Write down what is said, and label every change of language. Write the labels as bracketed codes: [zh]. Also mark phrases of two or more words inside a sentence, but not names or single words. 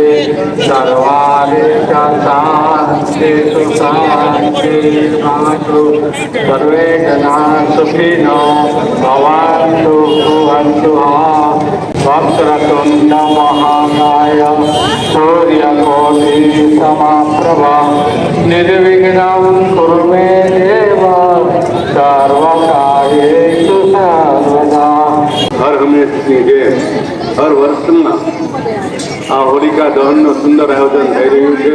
[sa] सर्वादिश शांति सुशांति मातु सर्वे जना सुखिनो भवन्तु भवन्तु वक्रतुण्ड महाकाय सूर्यकोटि समप्रभा निर्विघ्नं कुरु मे देव सर्वकार्येषु सर्वदा। [gu] हर हमेशની જેમ હર વર્ષના આ હોલિકા દહનનું સુંદર આયોજન થઈ રહ્યું છે.